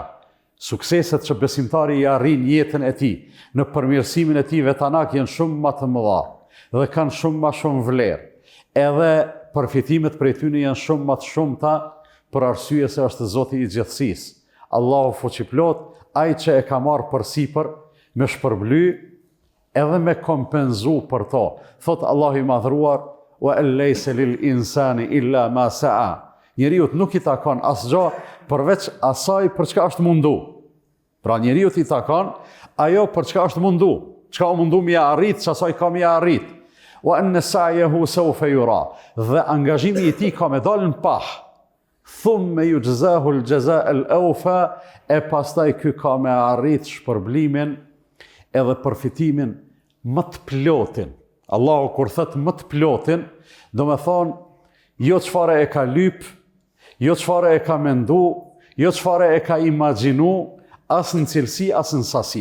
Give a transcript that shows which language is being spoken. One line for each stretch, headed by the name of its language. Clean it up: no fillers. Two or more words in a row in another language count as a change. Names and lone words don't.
Albanian: Sukseset që besimtari i arrin jetën e tij, në përmirësimin e tij vetanak janë shumë më të mëdha dhe kanë shumë më shumë vlerë. Edhe përfitimet prej tyre janë shumë më të shumta për arsye se është Zoti i gjithësisë. Allahu fuqiplot, ai që e ka marrë përsipër me shpërbly edhe me kompenzu për to. Thot Allahu i madhruar,
Arabic: وليس للإنسان إلا ما سعى.
Albanian: Njeriu nuk i takon asgjë përveç asaj për çka është mundu. Pra njeriu i takon ajo për çka është mundu. Çka u mundu mi arrit, çasaj ka mi arrit.
Arabic: وأن سعيه سوف يرى.
Albanian: Dhe angazhimi i tij ka me dalën pah.
Arabic: ثم يجزاه الجزاء الأوفى,
Albanian: e pastaj ky ka me arrit shpërblimin edhe përfitimin më të plotin. Allahu kur thot më të plotin, do me thonë jo çfarë e ka lyp, jo çfarë e ka mendu, jo çfarë e ka imagjinu, as në cilësi, as në sasi.